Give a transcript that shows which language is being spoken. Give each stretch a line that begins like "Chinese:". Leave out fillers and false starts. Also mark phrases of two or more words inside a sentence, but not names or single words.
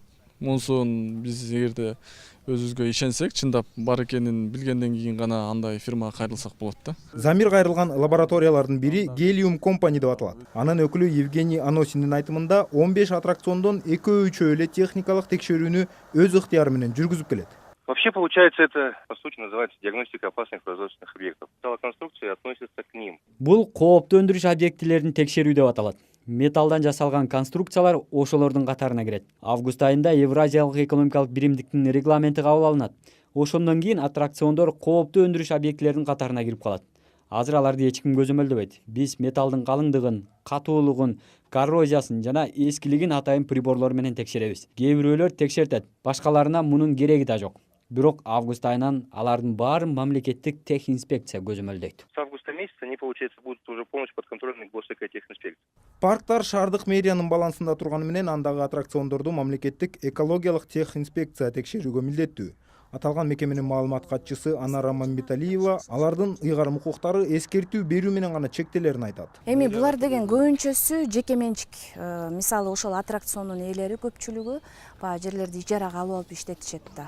Kyrgyz: Монсун биз эгерде өзүбүзгө ишенсек, чындап бар экенин билгенден кийин гана андай фирмага кайрылсак болот да. Замир кайрылган лабораториялардын бири Helium Company деп аталат. Анын өкүлү Евгений Аносиндин айтымында 15 аттракциондон 2-3 эле техникалык текшерүүнү өз ыктыяры менен жүргүзүп келет.
Russian: Вообще, получается, это, по сути, называется диагностика опасных производственных объектов. Металлоконструкции относятся к ним.
Kyrgyz: Бул кооптуу өндүрүш объектилерин текшерүү деп аталат. Металлдан жасалган конструкциялар ошолордун катарына кирет. Август айында Евразиялык экономикалык биримдиктин регламенти кабыл алынат. Ошондон кийин аттракциондор кооптуу өндүрүш объектилеринин катарына кирип калат. Азыр аларды эч ким көзөмөлдөбөйт. Биз металлдын калыңдыгын, катуулугун, коррозиясын жана эскилигин атайын приборлор менен текшеребиз. Кээ бирөөлөр текшертет, башкаларына мунун кереги да жок. Бирок август айынан алардын баарын мамлекеттик техинспекция көзөмөлдөйт.
Russian: С августа месяца они, получается, будут уже полностью подконтрольны госэкотехинспекции.
Kyrgyz: Парктар шаардык мэриянын балансында турганы менен андагы аттракциондорду мамлекеттик экологиялык техинспекция текшерүүгө милдеттүү. Аталган мекеменин маалымат катчысы Анара Мамбеталиева алардын ыйгарым укуктары эскертүү берүү менен гана чектелерин айтат. Эми булар деген көбүнчөсү жеке менчик. Мисалы ошол аттракциондун ээлери көпчүлүгү баягы жерлерди ижарага алып алып иштетишет да.